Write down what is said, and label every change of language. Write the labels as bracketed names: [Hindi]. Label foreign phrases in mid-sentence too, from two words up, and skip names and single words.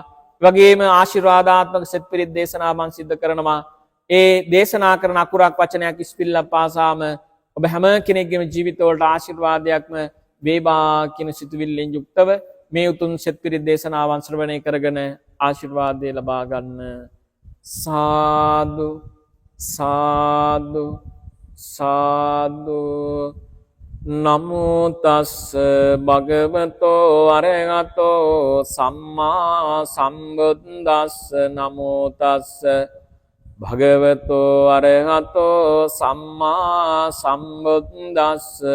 [Sinhala] වගේම ආශිර්වාදාත්මක සෙත් පිරිත් දේශනා මන් සිද්ධ කරනවා. ඒ දේශනා කරන අකුරක් වචනයක් ඉස්පිල්ලක් පාසාම ඔබ හැම කෙනෙක්ගේම ජීවිතවලට ආශිර්වාදයක්ම වේවා කියන සිතුවිල්ලෙන් යුක්තව මේ උතුම් සෙත් පිරිත් දේශනාවන් ශ්‍රවණය කරගෙන ආශිර්වාදය ලබා ගන්න. සාදු සාදු සාදු. [Pali] නමෝ තස්ස භගවතෝ අරහතෝ සම්මා සම්බුද්දස්ස. නමෝ තස්ස භගවතෝ අරහතෝ සම්මා සම්බුද්දස්ස.